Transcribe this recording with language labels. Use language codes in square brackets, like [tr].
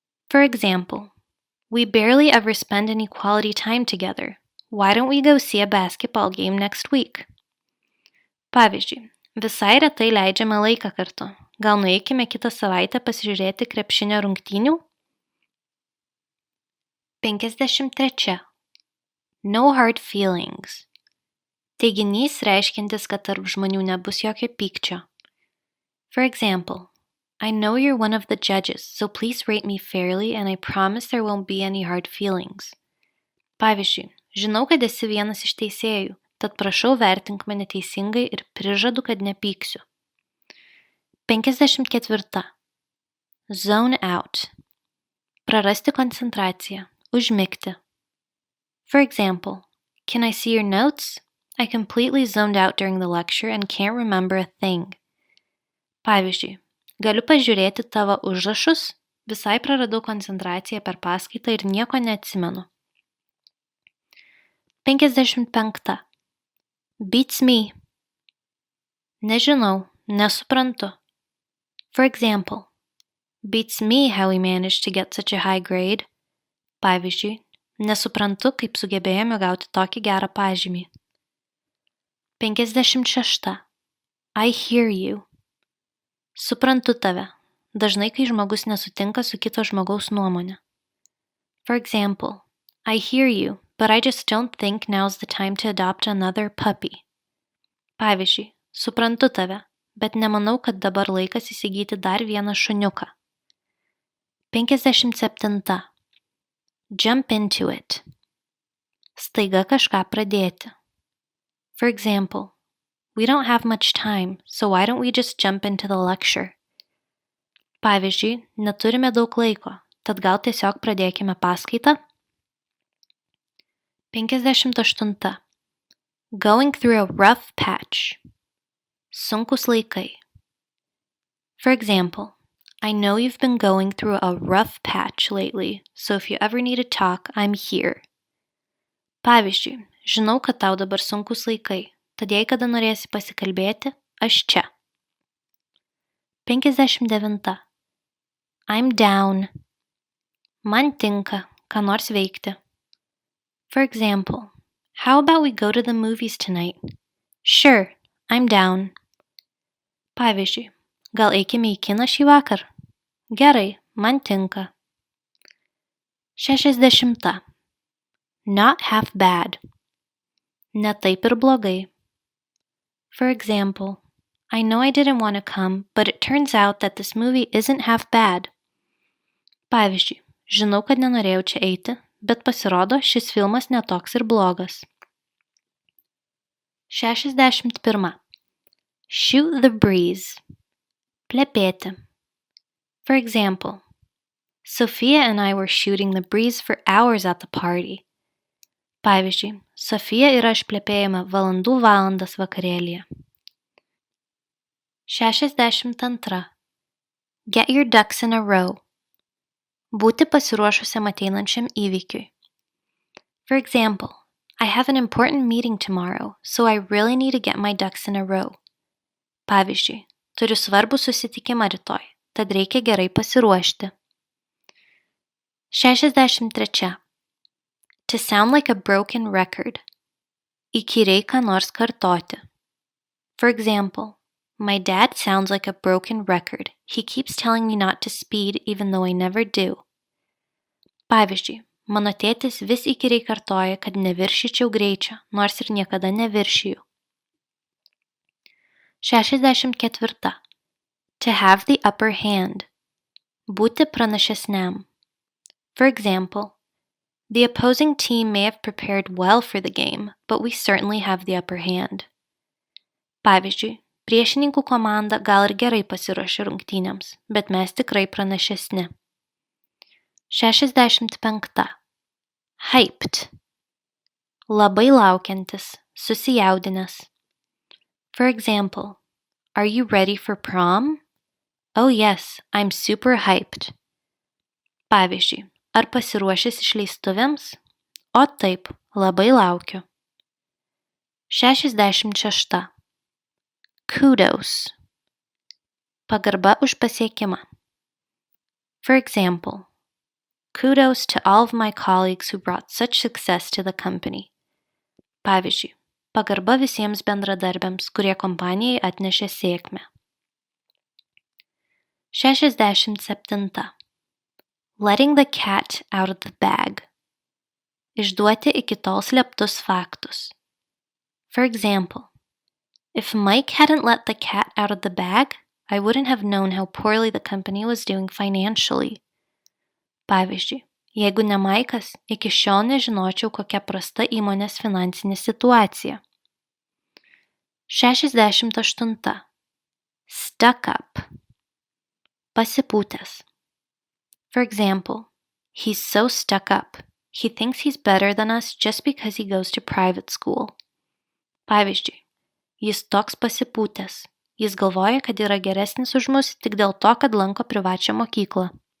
[en] For example, we barely ever spend any quality time together. Why don't we go see a basketball game next week? [lt] Pavyzdžiui, visai retai leidžiame laiką kartu. Gal nueikime kitą savaitę pasižiūrėti krepšinio rungtynių? [en] 53. No hard feelings. [lt] Teiginys reiškiantis, kad tarp žmonių nebus jokio pykčio. [en] For example, I know you're one of the judges, so please rate me fairly and I promise there won't be any hard feelings. [lt] Pavyzdžiui, žinau, kad esi vienas iš teisėjų, tad prašau vertink mane teisingai ir prižadu, kad nepyksiu. [en] 54. Zone out. [lt] Prarasti koncentraciją, užmigti. [en] For example, can I see your notes? I completely zoned out during the lecture and can't remember a thing. [lt] Pavyzdžiui, galiu pažiūrėti tavo užrašus, visai praradau koncentraciją per paskaitą ir nieko neatsimenu. [en] 55. Beats me. [lt] Nežinau, nesuprantu. [en] For example, beats me how we managed to get such a high grade. [lt] Pavyzdžiui, nesuprantu, kaip sugebėjome gauti tokį gerą pažymį. [en] 56. I hear you. [lt] Suprantu tave. Dažnai, kai žmogus nesutinka su kito žmogaus nuomonė. [en] For example, I hear you, but I just don't think now's the time to adopt another puppy. [lt] Pavyzdžiui, suprantu tave, bet nemanau, kad dabar laikas įsigyti dar vieną šuniuką. [en] 57. Jump into it. [lt] Staiga kažką pradėti. [en] For example, we don't have much time, so why don't we just jump into the lecture? [lt] Pavyzdžiui, neturime daug laiko, tad gal tiesiog pradėkime paskaitą? [en] 58. Going through a rough patch. [lt] Sunkus laikai. [en] For example, I know you've been going through a rough patch lately, so if you ever need to talk, I'm here. [lt] Pavyzdžiui, žinau, kad tau dabar sunkus laikai, tad jei kada norėsi pasikalbėti, aš čia. [en] 59. I'm down. [lt] Man tinka, ką nors veikti. [en] For example, how about we go to the movies tonight? Sure, I'm down. [lt] Pavyzdžiui, gal eikime į kiną šį vakar? Gerai, man tinka. 60. [en] Not half bad. [lt] Ne taip ir blogai. [en] For example, I know I didn't want to come, but it turns out that this movie isn't half bad. [lt] Pavyzdžiui, žinau, kad nenorėjau čia eiti, bet pasirodo, šis filmas netoks ir blogas. [en] 61. Shoot the breeze. [lt] Plepėti. [en] For example, Sophia and I were shooting the breeze for hours at the party. [lt] Pavyzdžiui, Sofija ir aš plepėjome valandų valandas vakarėlyje. [en] 62. Get your ducks in a row. [lt] Būti pasiruošusiam ateinančiam įvykiui. [en] For example, I have an important meeting tomorrow, so I really need to get my ducks in a row. [lt] Pavyzdžiui, turiu svarbų susitikimą rytoj, tad reikia gerai pasiruošti. [en] 63. To sound like a broken record. [lt] Įkyriai ką nors kartoti. [en] For example, my dad sounds like a broken record. He keeps telling me not to speed even though I never do. [lt] Pavyzdžiui, mano tėtis vis įkyriai kartoja, kad neviršyčiau greičio, nors ir niekada neviršiju. [en] 64. To have the upper hand. [lt] Būti pranašesniam. [en] For example, the opposing team may have prepared well for the game, but we certainly have the upper hand. [lt] Pavyzdžiui, priešininkų komanda gal ir gerai pasiruošė rungtynėms, bet mes tikrai pranašesni. [en] 65. Hyped. [lt] Labai laukiantis, susijaudinęs. [en] For example, are you ready for prom? Oh yes, I'm super hyped. [lt] Pavyzdžiui, ar pasiruošęs išleistuvėms? O taip, labai laukiu. 66. Kudos. pagarba už pasiekimą. [en] For example, kudos to all of my colleagues who brought such success to the company. [lt] Pavyzdžiui, pagarba visiems bendradarbiams, kurie kompanijai atnešė sėkmę. [en] 67. Letting the cat out of the bag. [lt] Išduoti iki tol slėptus faktus. [en] For example, if Mike hadn't let the cat out of the bag, I wouldn't have known how poorly the company was doing financially. [lt] Pavyzdžiui, jeigu ne Maikas, iki šiol nežinočiau, kokia prasta įmonės finansinė situacija. [en] 68. Stuck up. [lt] Pasipūtęs. [en] For example, he's so stuck up. He thinks he's better than us just because he goes to private school. [lt] Pavyzdžiui, jis toks pasipūtęs. Jis galvoja, kad yra geresnis už mus tik dėl to, kad lanko privačią mokyklą.